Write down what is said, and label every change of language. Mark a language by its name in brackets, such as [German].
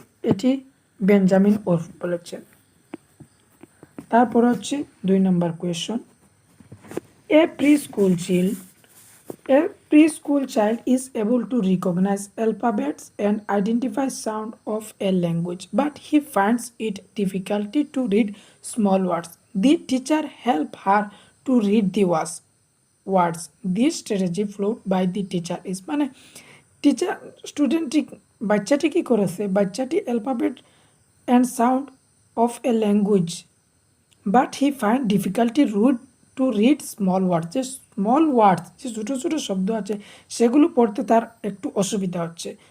[Bangla] এটি বেঞ্জামিন ওরফ বলেছেন। তারপর হচ্ছে 2 নম্বর question, [English] A preschool child A preschool child is able to recognize alphabets and identify sound of a language, but he finds it difficulty to read small words. The teacher help her to read the words. This strategy followed by the teacher is [Bangla] মানে teacher স্টুডেন্টটি বাচ্চাটি কি করেছে বাচ্চাটি [English] alphabet and sound of a language but he find difficulty to read small words [Bangla] যে ছোটো ছোটো শব্দ আছে সেগুলো পড়তে তার একটু অসুবিধা হচ্ছে।